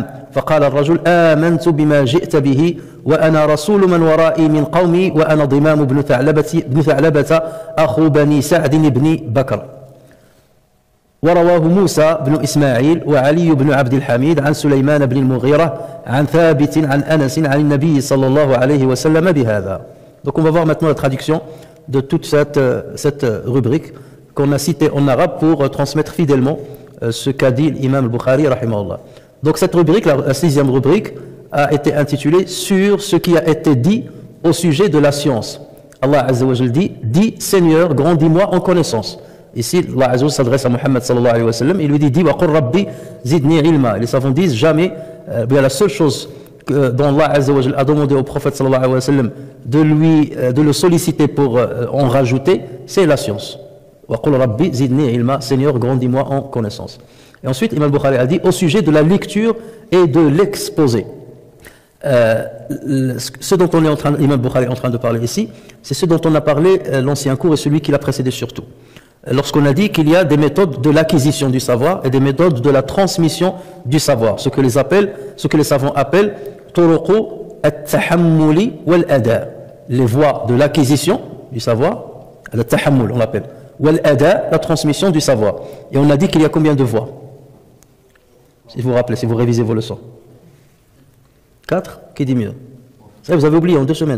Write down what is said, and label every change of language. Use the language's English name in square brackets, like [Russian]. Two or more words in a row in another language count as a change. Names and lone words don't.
[Arabic] فقال الرجل آمنت بما جئت به وأنا رسول من ورائي من قومي وأنا ضمام بن ثعلبة أخو بني سعد بن بكر. ورواه موسى بن إسماعيل وعلي بن عبد الحميد عن سليمان بن المغيرة عن ثابت عن أنس عن النبي صلى الله عليه وسلم بهذا. [French] Donc on va voir maintenant la traduction de toute cette rubrique qu'on a citée en arabe pour transmettre fidèlement ce qu'a dit l'imam al-Bukhari rahimahullah. Donc cette rubrique, la 6e rubrique, a été intitulée sur ce qui a été dit au sujet de la science. [Arabic] الله عز وجل [French] dit Seigneur, grandis-moi en connaissance. Ici, [Arabic] الله عز وجل [French] s'adresse à Muhammad [Arabic] صلى الله عليه وسلم, [French] il lui dit [Arabic] وقل رب زدني علما. [French] Les savants disent jamais, bien la seule chose dont [Arabic] الله عز وجل [French] a demandé au prophète [Arabic] صلى الله عليه وسلم [French] de le solliciter pour en rajouter, c'est la science. [Arabic] وقل رب زدني علما, [French] Seigneur, grandis-moi en connaissance. Et ensuite, Imam Bukhari a dit au sujet de la lecture et de l'exposé. Ce dont Imam Bukhari est en train de parler ici, c'est ce dont on a parlé l'ancien cours et celui qui l'a précédé surtout. Lorsqu'on a dit qu'il y a des méthodes de l'acquisition du savoir et des méthodes de la transmission du savoir, ce que les savants appellent [Arabic] طرق التحمل والأداء, [French] les voies de l'acquisition du savoir, al-tahammul on l'appelle, Wal-ada, la transmission du savoir. Et on a dit qu'il y a combien de voies? Si vous vous rappelez, si vous révisez vos leçons. 4? Qui dit mieux? Ça, vous avez oublié en 2 semaines.